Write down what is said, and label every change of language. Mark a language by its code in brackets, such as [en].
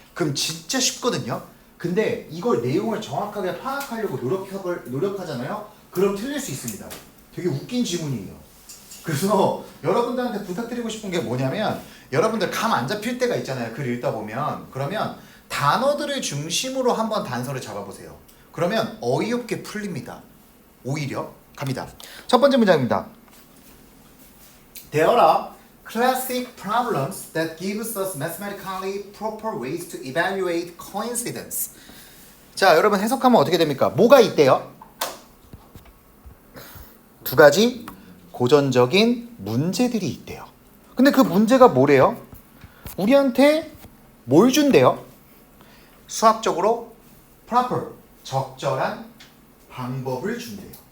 [ko] 그럼 진짜 쉽거든요. 근데 이걸 내용을 정확하게 파악하려고 노력하잖아요. 그럼 틀릴 수 있습니다. 되게 웃긴 지문이에요. 그래서 여러분들한테 부탁드리고 싶은 게 뭐냐면 여러분들 감 안 잡힐 때가 있잖아요. 글 읽다 보면. 그러면 단어들을 중심으로 한번 단서를 잡아보세요. 그러면 어이없게 풀립니다. 오히려 갑니다. 첫 번째 문장입니다. [en] There are classic problems that gives us mathematically proper ways to evaluate coincidence. [ko] 자, 여러분 해석하면 어떻게 됩니까? 뭐가 있대요? 두 가지 고전적인 문제들이 있대요. 근데 그 문제가 뭐래요? 우리한테 뭘 준대요? 수학적으로 proper, 적절한 방법을 준대요.